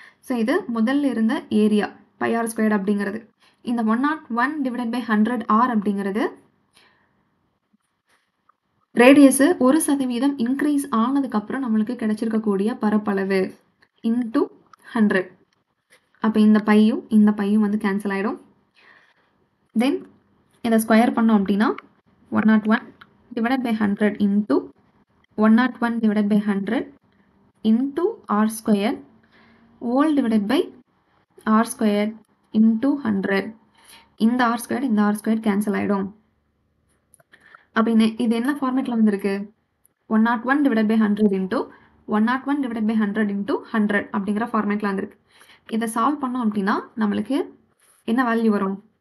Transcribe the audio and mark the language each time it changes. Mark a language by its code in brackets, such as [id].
[ta] So இது முதல்ல இருந்த ஏரியா பையார் ஸ்கொயர் அப்படிங்கிறது. இந்த 101 டிவைட் பை 100 ஆர் அப்படிங்கிறது ரேடியஸ் 1% இன்க்ரீஸ் ஆனதுக்கப்புறம் நம்மளுக்கு கிடைச்சிருக்கக்கூடிய பரப்பளவு இன்டூ 100. அப்போ இந்த பையும் வந்து கேன்சல் ஆகிடும். தென் இதை ஸ்கொயர் பண்ணோம் அப்படின்னா [en] 101 divided by 100 into 101 divided by 100 into r square whole divided by r square into 100. [ta] இந்த r square கேன்சல் ஆகிடும். அப்போ இது என்ன ஃபார்மேட்டில் வந்திருக்கு? [en] 101 divided by 100 into 101 divided by 100 into 100 [ta] அப்படிங்கிற ஃபார்மேட்டில் வந்திருக்கு. இதை சால்வ் பண்ணோம் அப்படின்னா நம்மளுக்கு என்ன வேல்யூ வரும்?